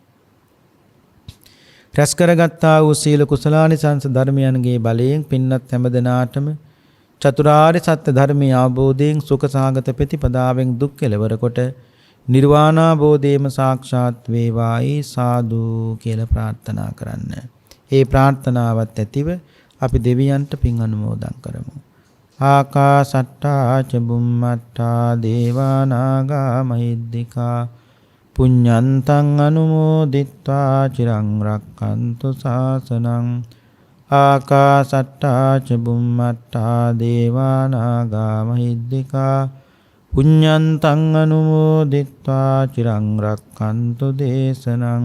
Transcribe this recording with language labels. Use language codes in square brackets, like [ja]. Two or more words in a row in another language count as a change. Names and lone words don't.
[si] රැස් කරගත්තා වූ සීල කුසලානිසංස ධර්මයන්ගේ බලයෙන් පින්නත් හැම දෙනාටම චතුරාර්ය සත්‍ය ධර්මයේ අවබෝධයෙන් සුඛ සාගත ප්‍රතිපදාවෙන් දුක් කෙලවර කොට නිර්වාණාබෝධයම සාක්ෂාත් වේවායි සාදු කියලා ප්‍රාර්ථනා කරන්න. ඒ ප්‍රාර්ථනාවත් ඇතිව අපි දෙවියන්ට පින් අනුමෝදන් කරමු. [pi] ආකාසට්ටා ච බුම්මට්ටා දේවා නාග මහිද්దికා පුඤ්ඤන්තං අනුමෝදිත්වා චිරං රක්ඛන්තු ශාසනං. ආකාසට්ටා ච බුම්මට්ටා දේවා නාග මහිද්దికා පුඤ්ඤන්තං අනුමෝදිත්වා චිරං රක්ඛන්තු දේශනං.